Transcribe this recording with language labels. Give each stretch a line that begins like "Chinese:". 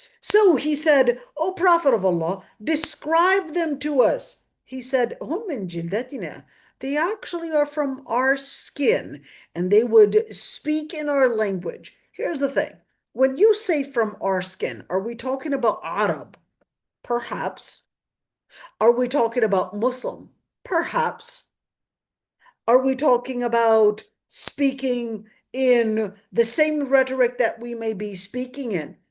English: So he said, O Prophet of Allah, describe them to us. He said,
Arabic: هم من جلدتنا.
English: They actually are from our skin, and they would speak in our language. Here's the thing. When you say from our skin, are we talking about Arab? Perhaps. Are we talking about Muslim? Perhaps. Are we talking about speaking in the same rhetoric that we may be speaking in?